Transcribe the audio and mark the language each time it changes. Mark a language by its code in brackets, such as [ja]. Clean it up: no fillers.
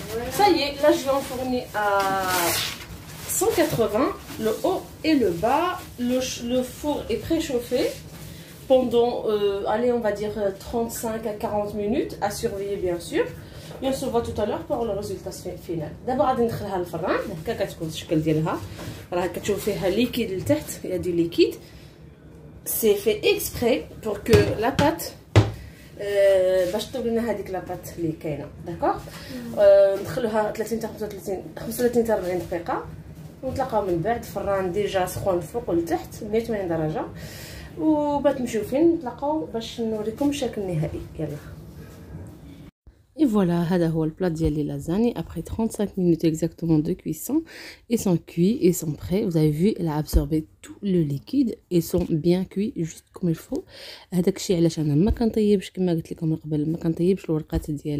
[fr] Ça y est, là je vais enfourner à 180, le haut et le bas. Le four est préchauffé pendant, allez, on va dire 35 à 40 minutes, à surveiller bien sûr. Et on se voit tout à l'heure pour le résultat final. [ar] D'abord, غادي ندخلها للفران، هكا كتكون الشكل ديالها. راه كتشوف فيها ليكيد لتحت، [fr] il y a du liquide. C'est fait exprès pour que la pâte [ar] باش تطيب لنا هذيك لاباط اللي كاينه، داكوغ. ندخلوها 30 حتى 35 حتى 40 دقيقه ونتلاقاو من بعد. الفران ديجا سخون فوق ولتحت 180 درجه، وبات مشوفين نتلاقاو باش نوريكم الشكل النهائي. يلا. [fr] Et voilà, [ar] هذا هو البلات ديال لي لازاني [fr] après 35 minutes exactement de cuisson. Ils sont cuits, ils sont prêts. Vous avez vu, elle a absorbé tout le liquide. Ils sont bien cuits juste comme il faut. [ar] هذاك الشيء علاش انا ما كنطيبش كما قلت لكم من قبل، ما كنطيبش الورقات